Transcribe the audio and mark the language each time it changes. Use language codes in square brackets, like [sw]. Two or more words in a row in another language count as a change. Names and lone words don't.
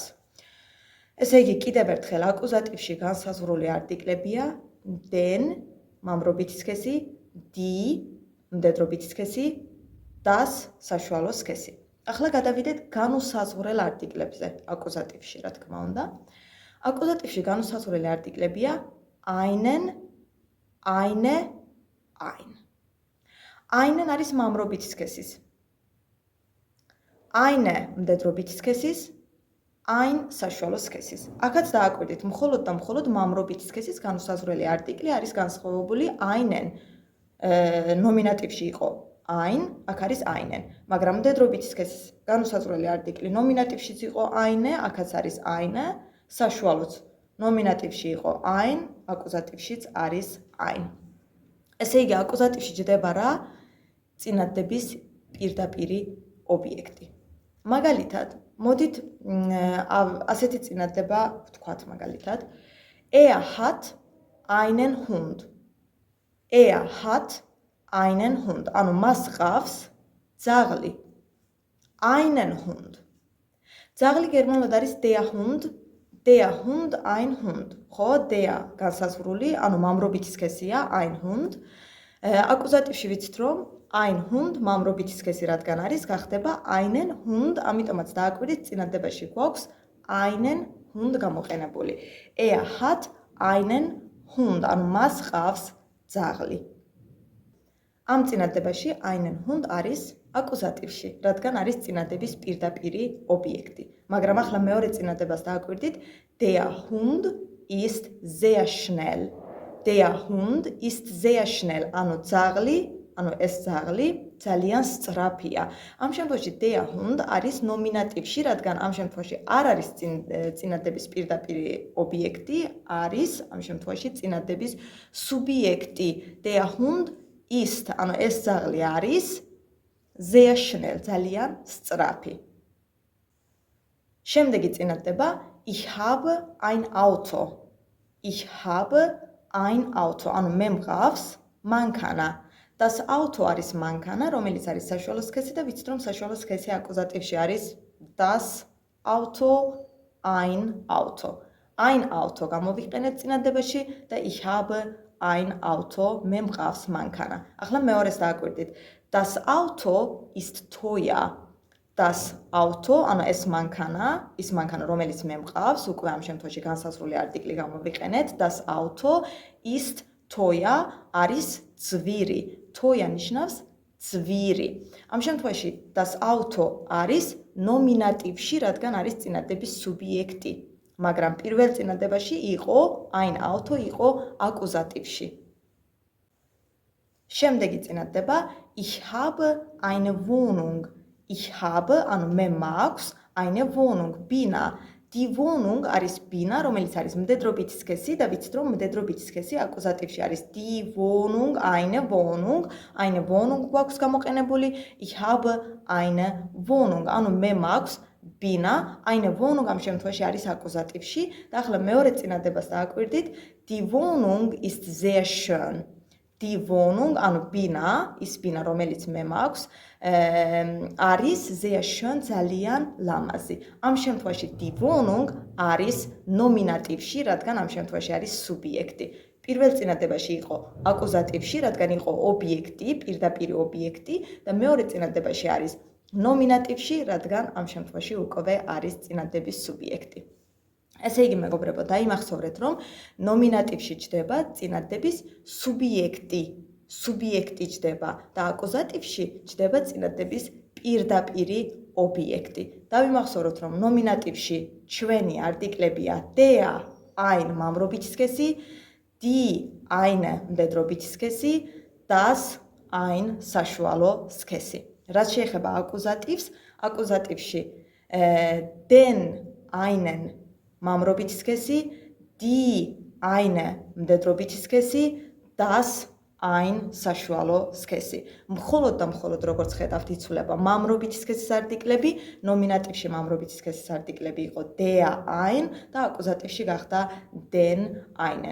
[ka] ესე იგი, კიდევ ერთხელ აკუზატივში განსაზღვრული არტიკლებია den, მამრობითი სქესი, die, მდედრობითი სქესი, das, საშუალო სქესი. ახლა გადავიდეთ განუსაზღვრელ არტიკლებზე აკუზატივში, რა თქმა უნდა. აკუზატივში განუსაზღვრელი არტიკლებია [de] einen, eine, ein. [ka] einen არის მამრობითი სქესის. eine მდედრობითი სქესის, ein საშუალო სქესის. აქაც დააკვირდით, მხოლოდ და მხოლოდ მამრობითი სქესის განუსაზღვრელი არტიკლი არის განსხვავებული einen. ნომინატივში იყო ein, აქ არის einen. მაგრამ მდედრობითი სქესის განუსაზღვრელი არტიკლი ნომინატივშიც იყო eine, აქაც არის eine, საშუალოც ნომინატივში იყო ein, აკუზატივშიც არის ein. ესე იგი, აკუზატივში ჯდება რა? წინადადების პირდაპირი ობიექტი. მაგალითად, მოდით ასეთი წინადადება ვთქვათ მაგალითად. [de] Er hat einen Hund. Er hat einen Hund. [ka] ანუ მას ჰყავს ძაღლი. [de] einen Hund. [ka] ძაღლი გერმანულად არის [de] der Hund. Der Hund, ein Hund. [ka] ხო, der განსაზღვრული, ანუ მამრობითი სქესია [de] ein Hund. [ka] აკუზატივში ვიცით რომ [de] ein Hund [ka] მამრობითი სქესი რადგან არის, გახდება [de] einen Hund, [ka] ამიტომაც დააკვირდით წინადადებაში გვაქვს [de] einen Hund [ka] გამოყენებული. [de] Er hat einen Hund, [ka] ანუ მას ჰყავს ძაღლი. ამ წინადადებაში [de] einen Hund [ka] არის აკუზატივში, რადგან არის წინადადების პირდაპირი ობიექტი. მაგრამ ახლა მეორე წინადადებას დააკვირდით, [de] der Hund ist sehr schnell. Der Hund ist sehr schnell, [ka] ანუ ძაღლი, ანუ ეს ძაღლი ძალიან სწრაფია. ამ შემთხვევაში [de] der Hund [ka] არის ნომინატივში, რადგან ამ შემთხვევაში არ არის წინადადების პირდაპირი ობიექტი, არის ამ შემთხვევაში წინადადების სუბიექტი. [de] Der Hund ist, [ka] ანუ ეს ძაღლი არის [de] sehr schnell, [ka] ძალიან სწრაფი. შემდეგი წინადადება [de] ich habe ein Auto. Ich habe ein Auto, [ka] ანუ მე მყავს მანქანა. [de] Das Auto [ka] არის მანქანა, რომელიც არის საშუალო სქესი და ვიცით რომ საშუალო სქესი აკუზატივში არის [de] das Auto, ein Auto. Ein Auto [ka] გამოვიყენეთ წინადადებაში და [de] ich habe ein Auto, [ka] მე მყავს მანქანა. ახლა მეორეს დააკვირდით. [de] Das Auto ist teuer. Das Auto, [ka] ანუ ეს მანქანა, ის მანქანა, რომელიც მე მყავს, უკვე ამ შემთხვევაში განსაზღვრული არტიკლი გამოვიყენეთ. [de] Das Auto ist teuer, [ka] არის ძვირი. Teuer ნიშნავს ძვირი. ამ შემთხვევაში [de] das Auto [ka] არის ნომინატივში, რადგან არის წინადების სუბიექტი. მაგრამ პირველ წინადებაში იყო [de] ein Auto [ka] იყო აკუზატივში. შემდეგი წინადდება [de] ich habe eine Wohnung. Ich habe, [ka] ანუ მე მაქვს [de] eine Wohnung, [ka] ბინა. [de] Die Wohnung [ka] არის ბინა, რომელიც არის მდედრობითი სქესი და ვიცით რომ მდედრობითი სქესი აკუზატივში არის [de] die Wohnung, eine Wohnung, eine Wohnung [ka] გვაქვს გამოყენებული, [de] ich habe eine Wohnung, [ka] ანუ მე მაქვს ბინა, [de] eine Wohnung [ka] ამ შემთხვევაში არის აკუზატივში და ახლა მეორე წინადებას დააკვირდით, [de] die Wohnung ist sehr schön. Die Wohnung, [ka] ანუ ბინა, ის ბინა, რომელიც მე მაქვს, არის [de] sehr schön, [ka] ძალიან ლამაზი. ამ შემთხვევაში [de] die Wohnung [ka] არის ნომინატივში, რადგან ამ შემთხვევაში არის სუბიექტი. პირველ წინადებაში იყო აკუზატივში, რადგან იყო ობიექტი, პირდაპირი ობიექტი და მეორე წინადებაში არის ნომინატივში, რადგან ამ შემთხვევაში უკვე არის წინადების სუბიექტი. ესე იგი, მეგობრებო, დაიმახსოვრეთ, რომ ნომინატივში ჩდება წინადების სუბიექტი. Სუბიექტი ჩდება და აკუზატივში ჩდება წინადების პირდაპირი ობიექტი. დავიმახსოვროთ, რომ ნომინატივში ჩვენი არტიკლებია [de] der, ein [ka] მამრობითი სქესი, [de] die, eine [ka] მდედრობითი სქესი, [de] das, ein [ka] საშუალო სქესი. რაც შეეხება აკუზატივს, აკუზატივში [de] den, einen [ka] მამრობითი სქესი, [de] die, eine [ka] მდედრობითი სქესი, [de] das, ein [ka] საშუალო სქესი. მხოლოდ და მხოლოდ როგორც ხედავთ იცვლება მამრობითი სქესის არტიკლები, ნომინატივში მამრობითი სქესის არტიკლები იყო [de] der, ein [ka] და აკუზატივში გახდა [de] den, einen.